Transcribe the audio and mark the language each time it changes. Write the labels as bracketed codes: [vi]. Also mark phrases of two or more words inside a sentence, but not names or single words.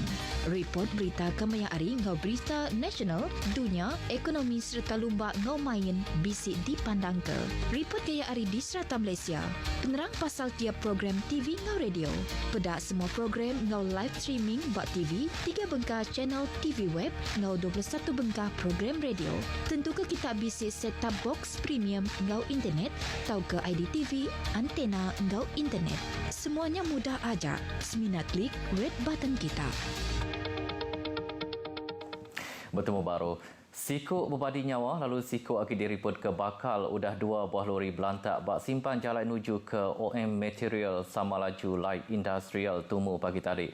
[iba] Report berita kemaya ari ngau berita nasional, dunia, ekonomi serta lumba ngau main bisi dipandang ke. Report gaya ari di serata Malaysia. Penerang pasal tiap program TV ngau radio. Pedak semua program ngau [en] live streaming [iba] bak TV, 3 bengkah channel TV web, ngau 21 bengkah program radio. Tentu ke kita bisa [en] set-top box [iba] premium ngau internet, atau ke IDTV, antena ngau internet. Semuanya mudah aja. Seminat klik [en] red button [iba] kita. Bertemu baru. Sikuk berbadi nyawa lalu sikuk akhir diriput ke bakal udah 2 buah lori belantak bak simpan jalan menuju ke OM Material Samalaju Light Industrial Tumu pagi tadi.